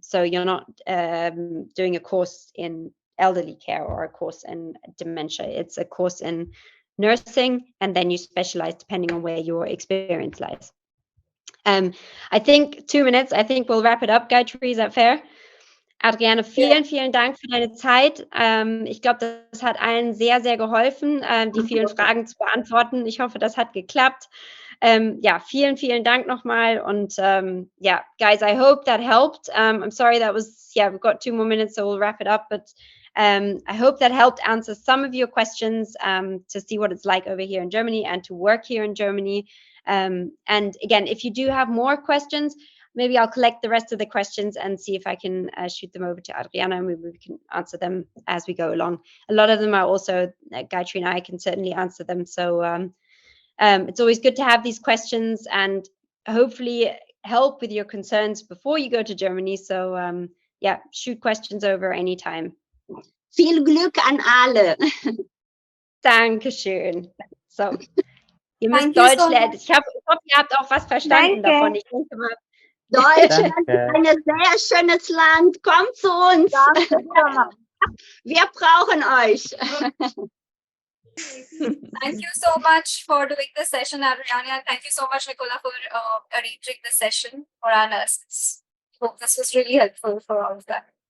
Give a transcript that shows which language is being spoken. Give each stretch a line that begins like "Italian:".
English: So you're not doing a course in elderly care or a course in dementia. It's a course in nursing, and then you specialize depending on where your experience lies. I think 2 minutes, I think we'll wrap it up. Gayatri, is that fair?
German: Adriane, vielen Dank für deine Zeit. Ich glaube, das hat allen sehr, sehr geholfen, die vielen Fragen zu beantworten. Ich hoffe, das hat geklappt. Ja, vielen Dank nochmal. Und
English: yeah, guys, I hope that helped. I'm sorry that was, we've got 2 more minutes, so we'll wrap it up. But I hope that helped answer some of your questions to see what it's like over here in Germany and to work here in Germany. And again, if you do have more questions, maybe I'll collect the rest of the questions and see if I can shoot them over to Adriana, and maybe we can answer them as we go along. A lot of them are also, Gayatri and I can certainly answer them. So it's always good to have these questions and hopefully help with your concerns before you go to Germany. So yeah, shoot questions over anytime.
German: Viel Glück an alle. Dankeschön. So, ihr müsst Deutsch lernen. Ich hoffe, ihr habt auch was verstanden davon. Ich denke mal, Deutschland ist ein sehr schönes Land. Kommt zu uns. Wir brauchen euch.
English: Thank you so much for doing this session, Ariane, and thank you so much, Nicola, for arranging this session for our nurses. Hope this was really helpful for all of that.